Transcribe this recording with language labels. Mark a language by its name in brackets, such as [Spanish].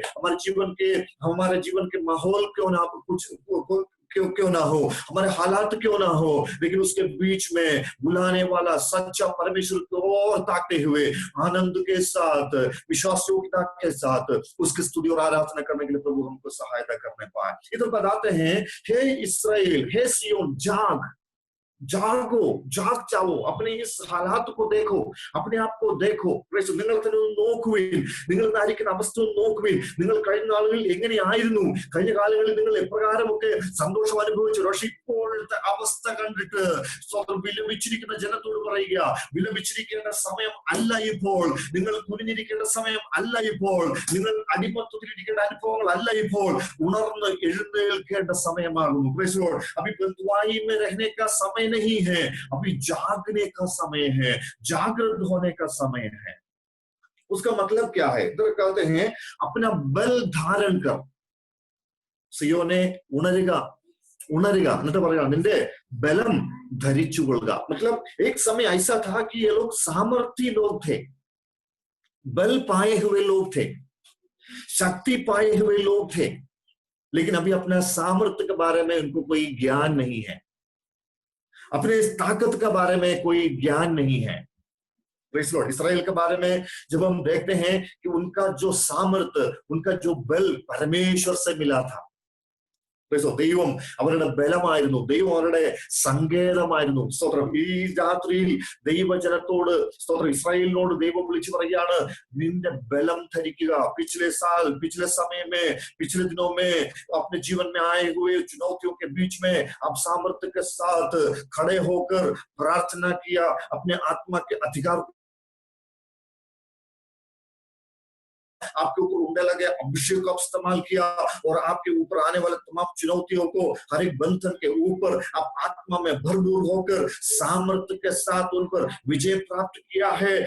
[Hindi] हमारे जीवन के माहौल क्यों ना कुछ क्यों ना हो, हमारे हालात क्यों ना हो, लेकिन उसके बीच में बुलाने वाला सच्चा परमेश्वर को और ताकते हुए आनंद के साथ, विश्वास योग्यता के साथ उसकी स्तुति और आराधना करने के लिए प्रभु हमको सहायता करने पाए। इधर बताते हैं, हे इस्राएल, हे सियोन, जागो, जाग जाओ, अपने इस हालात को देखो, अपने आप को देखो. [Malayalam] നിങ്ങൾ നോക്കുവിൻ, നിങ്ങളുടെ അവസ്ഥ നോക്കുവിൻ. നിങ്ങൾ കഴിഞ്ഞ നാളുകളിൽ എങ്ങനെയായിരുന്നു, കഴിഞ്ഞ കാലങ്ങളിൽ നിങ്ങൾ എപ്രകാരമൊക്കെ സന്തോഷം അനുഭവിച്ചു. പക്ഷെ ഇപ്പോഴത്തെ അവസ്ഥ കണ്ടിട്ട് വിലപിച്ചിരിക്കുന്ന ജനത്തോട് പറയുക, വിലപിച്ചിരിക്കേണ്ട സമയം അല്ല ഇപ്പോൾ, നിങ്ങൾ കുനിഞ്ഞിരിക്കേണ്ട സമയം അല്ല ഇപ്പോൾ, നിങ്ങൾ അടിമത്തത്തിലിരിക്കേണ്ട അനുഭവങ്ങൾ അല്ല ഇപ്പോൾ, ഉണർന്ന് എഴുന്നേൽക്കേണ്ട സമയമാകുന്നു. [Hindi] अभी बंधुआई में रहने का समय नहीं है, अभी जागने का समय है, जागृत होने का समय है. उसका मतलब क्या है? इधर कहते हैं अपना बल धारण कर. [Malayalam] सियोने उणरुगा എന്നിട്ട് പറയുക, നിന്റെ बलम धरिച്ചുകൊള്ളുക. [Hindi] मतलब एक समय ऐसा था कि ये लोग सामर्थी लोग थे, बल पाए हुए लोग थे, शक्ति पाए हुए लोग थे, लेकिन अभी अपना सामर्थ्य के बारे में उनको कोई ज्ञान नहीं है, अपने ताकत के बारे में कोई ज्ञान नहीं है. इस्राएल के बारे में जब हम देखते हैं कि उनका जो सामर्थ्य, उनका जो बल परमेश्वर से मिला था. [Malayalam] ദൈവം അവരുടെ ബലമായിരുന്നു, ദൈവം അവരുടെ സങ്കേതമായിരുന്നു. സ്തോത്രം. ഈ രാത്രിയിൽ ദൈവജനത്തോട്, സ്തോത്രം, ഇസ്രായേലിനോട് ദൈവം വിളിച്ചു പറയുകയാണ്, നിന്റെ ബലം ധരിക്കുക. [Hindi] पिछले समय में, पिछले दिनों में अपने जीवन में आए हुए चुनौतियों के बीच में आप सामर्थ्य के साथ खड़े होकर प्रार्थना किया, अपने आत्मा के अधिकार आपके ऊपर उंडे लगे, अभिषेक का इस्तेमाल किया और आपके ऊपर आने वाले तमाम चुनौतियों को, हर एक बंधन के ऊपर आप आत्मा में भरपूर होकर सामर्थ्य के साथ उन पर विजय प्राप्त किया है.